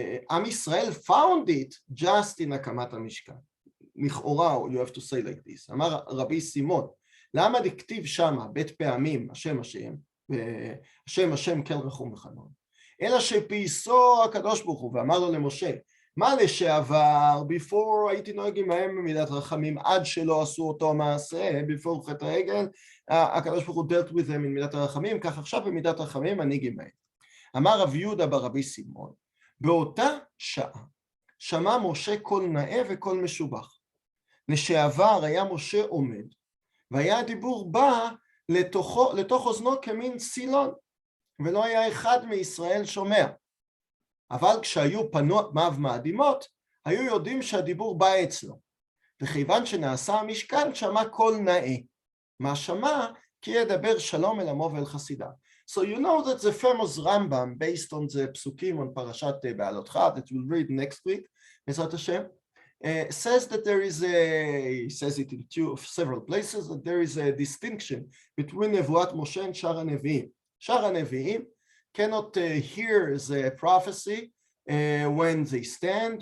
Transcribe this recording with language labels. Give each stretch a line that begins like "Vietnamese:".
English: Am Yisrael found it just in הקמת המשכן. לכאורה, you have to say like this.
Hebrew: אמר רבי סימון, למה דכתיב שמה בית פעמים השם השם, השם השם כל רחום וחנון, אלא שפייסו הקדוש ברוך הוא ואמר לו למשה, מה לשעבר, before הייתי נוהג עמהם במידת רחמים, עד שלא עשו אותו מעשה, before חטא העגל, הקדוש ברוך הוא
English: dealt with them
Hebrew: במידת הרחמים, כך עכשיו במידת רחמים מנהיג עמהם. אמר רב יהודה ברבי סימון, באותה שעה שמע משה קול נאה וקול משובח. לשעבר היה משה עומד, והיה הדיבור בא לתוך אוזנו כמין סילון, ולא היה אחד מישראל שומע. אבל כשהיו פניו מאדימות, היו יודעים שהדיבור בא אצלו. וכיוון שנעשה המשכן, שמע קול נאה. מה שמע? כי ידבר שלום אל עמו ואל חסידיו.
English: So you know that the famous Rambam, based on the psukim on Parashat Be'alotcha, that we'll read next week, Ezrat Hashem, says that there is he says it in several places, that there is a distinction between Nevuat Moshe and Shar HaNevi'im. Shar HaNevi'im cannot hear the prophecy when they stand.